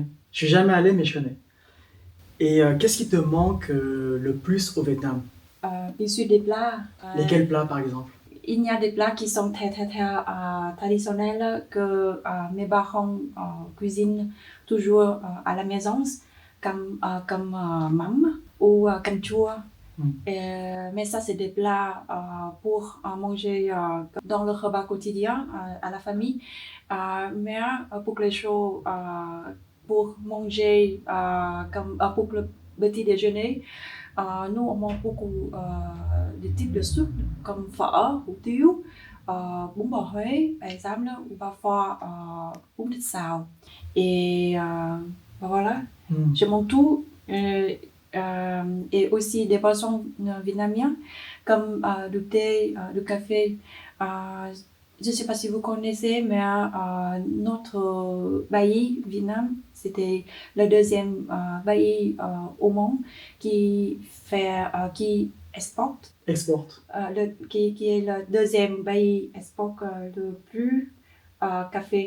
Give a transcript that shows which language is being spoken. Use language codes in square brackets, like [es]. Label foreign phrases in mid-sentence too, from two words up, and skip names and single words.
[fr] Je suis jamais allé, mais je connais. Et qu'est-ce qui te manque le plus au Vietnam? Bien sûr, des plats. Lesquels plats, par exemple? Il y a des plats qui sont très traditionnels que mes parents cuisinent toujours à la maison, comme mắm ou [vi] canh chua. [fr] Mais ça, c'est des plats pour manger dans le repas quotidien à la famille. Mais pour les choses, pour manger pour le petit déjeuner, nous on mange beaucoup de types de soupe comme phở, [vi] hủ tiếu, bún bò Huế, [fr] par exemple, ou parfois [vi] bún thịt xào. [fr] Et voilà, je mange tout. Et aussi des boissons vietnamiennes comme du thé, du café. Je ne sais pas si vous connaissez, mais notre pays, Vietnam, c'était le deuxième pays au monde qui export, qui est le deuxième pays export le plus café.